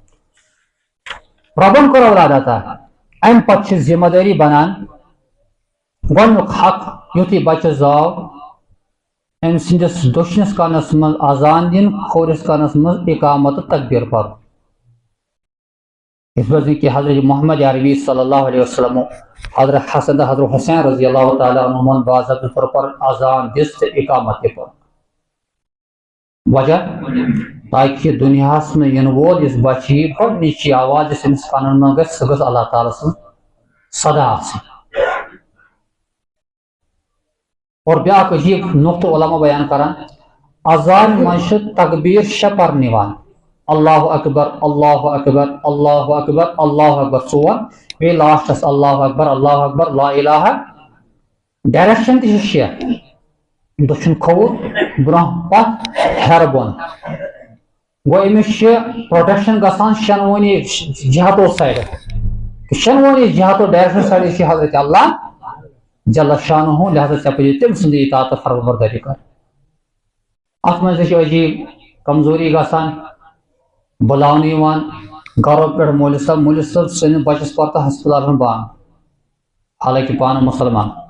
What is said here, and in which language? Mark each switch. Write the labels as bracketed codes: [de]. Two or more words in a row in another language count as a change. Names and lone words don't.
[ks] رۄبن کوٚر اولاد عطا امہِ پتہٕ چھِ ذمہ دٲری بنان گۄڈنیُک حق یُتھُے بچہِ زاو أمۍ سٕنٛدِس دٔچھنِس کانس منٛز اذان دِنۍ کھوورِس کانس منٛز اقامت تہٕ تکبیٖر پرُن یِتھ پٲٹھۍ کہ حضرت محمد عربی [ar] صلی اللہ علیہ وسلم [ks] حضرت حسن تہٕ حضرت حسین [ar] رضی اللہ تعالیٰ عنہُمن [ks] باضٲبطہٕ [ur] طور پر [ks] اذان دِژ تہٕ اقامت تہِ پوٚر وجہ تاکہ دُنیاہس منٛز یِنہٕ وول یُس بچہِ یی گۄڈنِچی آواز یۄس أمِس کانن منٛز گژھِ سۄ گٔژھ اللہ تعالیٰ سٕنٛز صدا آسٕنۍ اور بیاکھ عجیب نقطہ علماء بیان کران اذان منٛز چھِ تکبیٖر 6 پرنہٕ یِوان [ar] اللہ اکبر اللہ اکبر اللہ اکبر اللہ اکبر [ks] 4 بیٚیہِ لاسٹس [ar] اللہ اکبر لا الہ [ks] ڈایریکشن تہِ چھِ 6 دٔچھُن کھووُر برونٛہہ پتھ ہیرٕ بۄن گوٚو أمِس چھِ پروٹیکشن گژھان شنوٲنی جہتو سایڈٕ شنوٲنی جہتو ڈایریکشن سایڈٕ چھِ حضرت اللہ [ar] جل شانہ [ks] لہذا ژےٚ پزی تٔمۍ سٕنٛدٕے اطاعت تہٕ فرمانبردٲری کرٕنۍ اتھ منٛز تہِ چھِ عجیٖب کمزوری گژھان بُلاونہٕ یِوان گرو پٮ۪ٹھ مولوی صٲب سٲنِس بچس پر تہٕ ہسپتالس منٛز بانگ حالانکہِ پانہٕ مُسلمان